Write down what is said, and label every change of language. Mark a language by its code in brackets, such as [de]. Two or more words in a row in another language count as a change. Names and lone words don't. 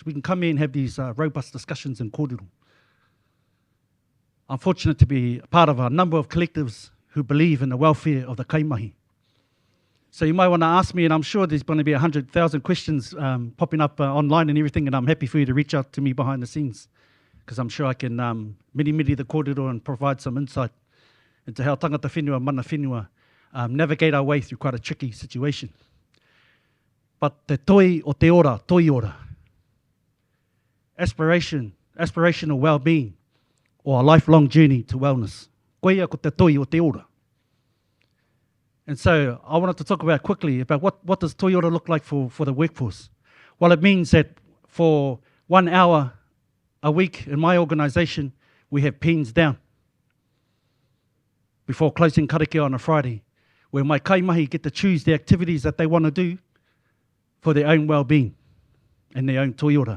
[en] We can come here and have these robust discussions in kōrero. I'm fortunate to be part of a number of collectives who believe in the welfare of the kaimahi. So you might want to ask me, and I'm sure there's going to be 100,000 questions popping up online and everything, and I'm happy for you to reach out to me behind the scenes, because I'm sure I can miri the kōrero and provide some insight into how [mi] tangata whenua, mana whenua, [en] navigate our way through quite a tricky situation. [mi] But te toi o te ora, toi ora. [en] Aspirational well-being, or a lifelong journey to wellness. [mi] Koe ia ko te toi o te ora. [en] And so I wanted to talk about quickly about what does [mi] toi ora [en] look like for the workforce. Well, it means that for 1 hour a week in my organisation, we have pens down before closing karakia on a Friday, where my kaimahi get to choose the activities that they want to do for their own well-being and their own toiora.